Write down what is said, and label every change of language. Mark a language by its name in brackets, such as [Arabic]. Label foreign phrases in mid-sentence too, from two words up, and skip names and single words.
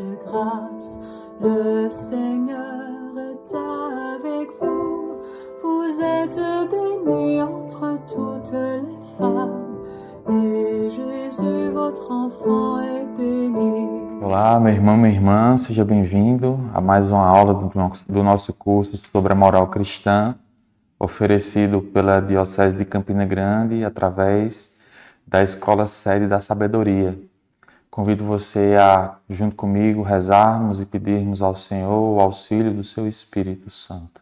[French] grâce. Le Seigneur est avec vous. Vous êtes bénie entre toutes les femmes, et Jésus, votre enfant, est béni. [Portuguese] Olá, meu irmão, minha irmã, seja bem-vindo a mais uma aula do nosso curso sobre a moral cristã, oferecido pela Diocese de Campina Grande através da Escola Sede da Sabedoria. Convido você a, junto comigo, rezarmos e pedirmos ao Senhor o auxílio do seu Espírito Santo.